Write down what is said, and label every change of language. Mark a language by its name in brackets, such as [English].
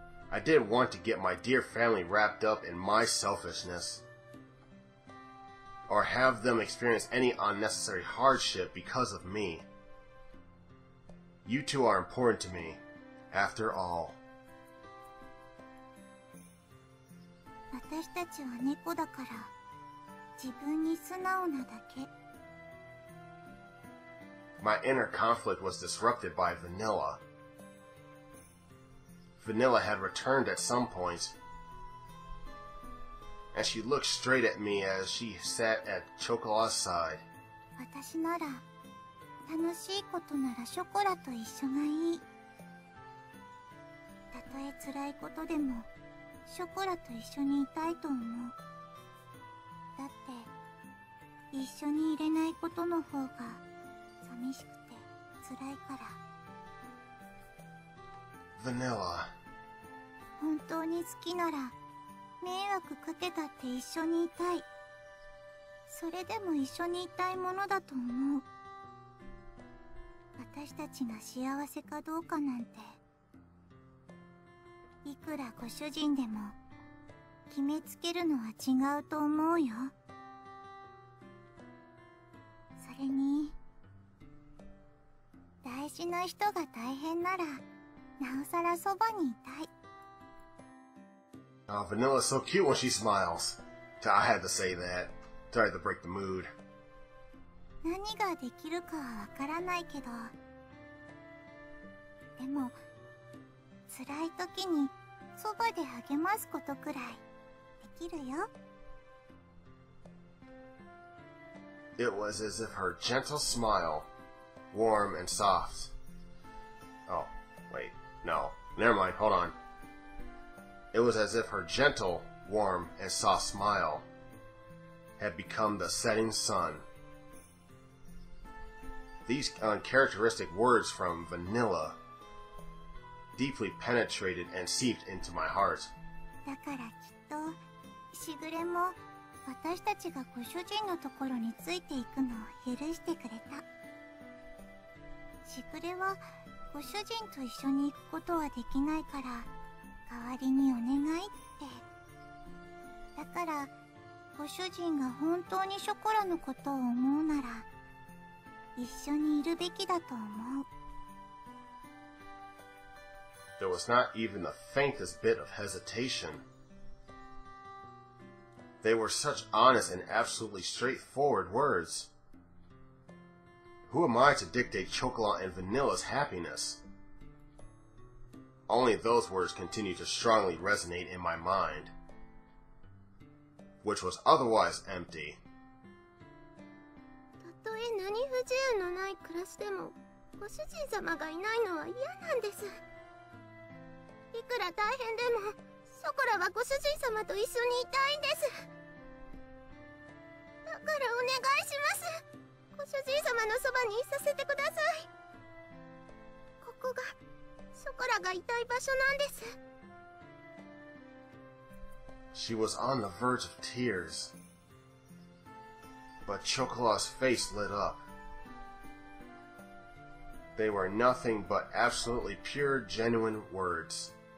[English] I didn't want to get my dear family wrapped up in my selfishness, or have them experience any unnecessary hardship because of me. You two are important to me, after all. [Japanese] 私たちは猫だから自分に素直なだけ。 [English] My inner conflict was disrupted by Vanilla. Vanilla had returned at some point, and she looked straight at me as she sat at Chocola's side. [Japanese] 私なら楽しいことならショコラと一緒がいい。たとえ辛いことでもショコラと一緒にいたいと思う。だって一緒にいれないことの方が寂しくて辛いから。 [English] Vanilla. [Japanese] 本当に好きなら迷惑かけたって一緒にいたい。それでも一緒にいたいものだと思う。私たちが幸せかどうかなんていくらご主人でも決めつけるのは違うと思うよ。それに大事な人が大変ならなおさらそばにいたい。 [English] Oh, Vanilla's so cute when she smiles. I had to say that. Sorry to break the mood. [Japanese] 何ができるかはわからないけど、でも辛い時にそばで励ますことくらいできるよ。 [English] It was as if her gentle smile, warm and soft. Oh, wait, no. Never mind, hold on. It was as if her gentle, warm, and soft smile had become the setting sun. These uncharacteristic words from Vanilla deeply penetrated and seeped into my heart. [Japanese] だからきっとしぐれも私たちがご主人のところについていくのを許してくれた。しぐれはご主人と一緒に行くことはできないから代わりにお願いって。だからご主人が本当にショコラのことを思うなら一緒にいるべきだと思う。 [English] There was not even the faintest bit of hesitation. They were such honest and absolutely straightforward words. Who am I to dictate Chocola and Vanilla's happiness? Only those words continued to strongly resonate in my mind, which was otherwise empty. [Japanese] たとえ何不自由のない暮らしでもご主人様がいないのは嫌なんです。いくら大変でもショコラはご主人様と一緒にいたいんです。だからお願いします。ご主人様のそばにいさせてください。ここがショコラがいたい場所なんです。 [English] She was on the verge of tears, but Chocola's face lit up. They were nothing but absolutely pure, genuine words.